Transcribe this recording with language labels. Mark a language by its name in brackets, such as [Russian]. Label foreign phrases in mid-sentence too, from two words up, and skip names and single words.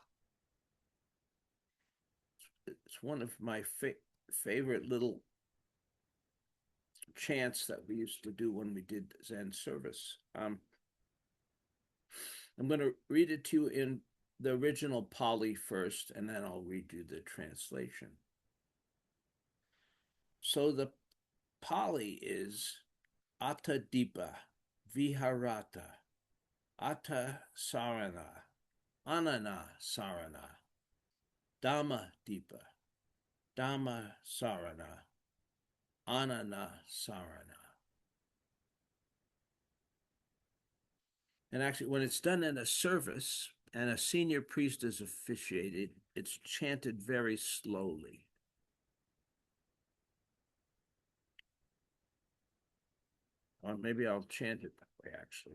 [English] It's one of my favorite little chants that we used to do when we did Zen service. I'm going to read it to you in the original Pali first, and then I'll read you the translation. So the Pali is [Pali] Atta Dipa, Viharata, Atta Sarana, Anana Sarana, Dhamma Dipa, Dhamma Sarana, Anana Sarana. [English] And actually, when it's done in a service and a senior priest is officiated, it's chanted very slowly. Or maybe I'll chant it that way, actually.